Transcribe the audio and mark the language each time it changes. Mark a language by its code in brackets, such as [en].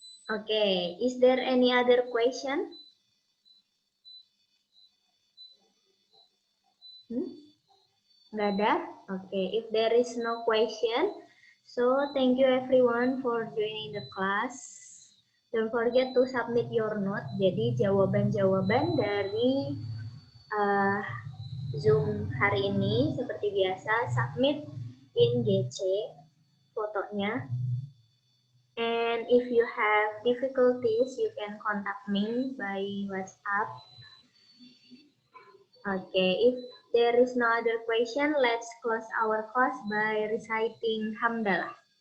[en] Okay, is there any other question? [id] Nggak ada? [en] Okay, if there is no question, so thank you everyone for joining the class. Don't forget to submit your note. [id] Jadi jawaban-jawaban dari uh, Zoom hari ini seperti biasa [en] submit in GC [id] fotonya. [en] And if you have difficulties, you can contact me by WhatsApp. Okay, if there is no other question, let's close our class by reciting Hamdalah.